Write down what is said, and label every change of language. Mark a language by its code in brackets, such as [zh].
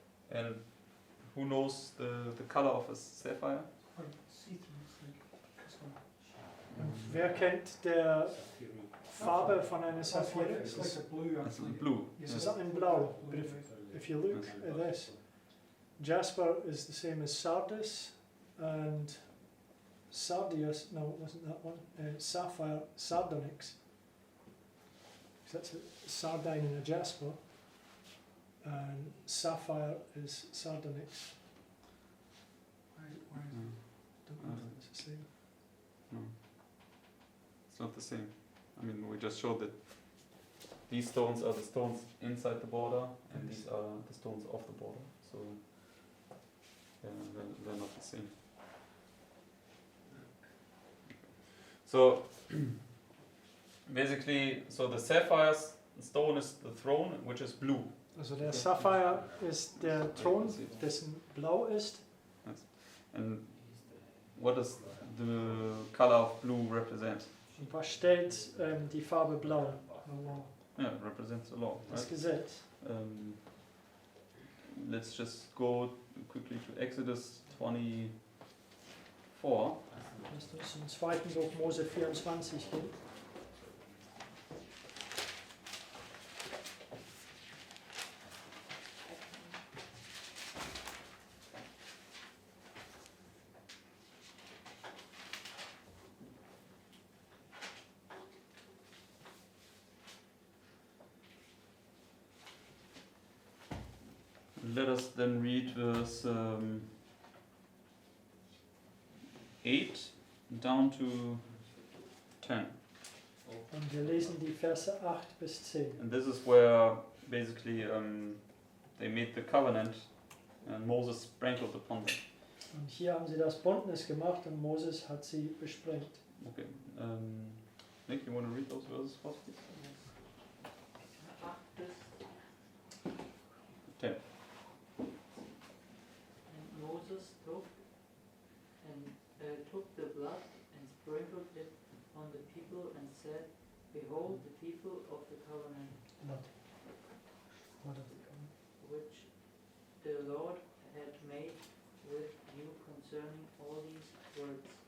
[en] And who knows the color of a sapphire? Quite see-through, it's like crystal. [de] Und wer kennt der Farbe von einer Saphir? [en] It's like a blue, It's actually. blue. Yeah, [de] Es [en] Yes. [de] ist ein Blau. [en] But if you look at this, Jasper is the same as Sardis, and Sardius, no, it wasn't that one, Sapphire, Sardonyx. That's a sardine and a jasper, and sapphire is sardonyx. Why is Mm. Don't know if it's the same. No. It's not the same. I mean, we just showed that these stones are the stones inside the border, and these are the stones off the border. So they're not the same. So basically, so the sapphire stone is the throne, which is blue. [de] Also der Sapphire ist der Thron, dessen blau ist. [en] And what does the color of blue represent? [de] Und was stellt die Farbe blau? [en] the law? Yeah, it represents the law, [de] Das [en] right? [de] Gesetz. [en] Let's just go quickly to Exodus 24. [de] Lasst uns im 2. Buch Mose 24 gehen. [en] Let us then read verse 8 down to 10. [de] Und wir lesen die Verse 8 bis 10. [en] And this is where basically they made the covenant and Moses sprinkled upon them. [de] Und hier haben sie das Bündnis gemacht und Moses hat sie besprengt. [en] Okay. Nick, you want to read those verses first, please? [de] 8 bis 10. [en] And Moses took the blood and sprinkled it on the people and said, Behold the people of the covenant which the Lord had made with you concerning all these words.